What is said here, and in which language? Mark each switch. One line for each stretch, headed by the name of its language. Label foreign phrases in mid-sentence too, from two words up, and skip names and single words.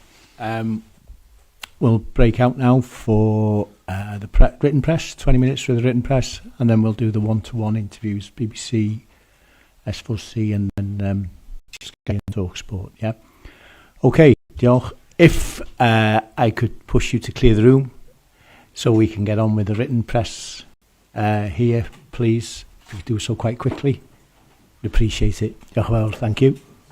English: We'll break out now for the written press, 20 minutes for the written press, and then we'll do the one-to-one interviews, BBC, S4C, and then Sky and TalkSport, yeah? Okay, Joe, if I could push you to clear the room so we can get on with the written press here, please. If you could do so quite quickly, we'd appreciate it.
Welsh: Diolch yn fawr,
English: thank you.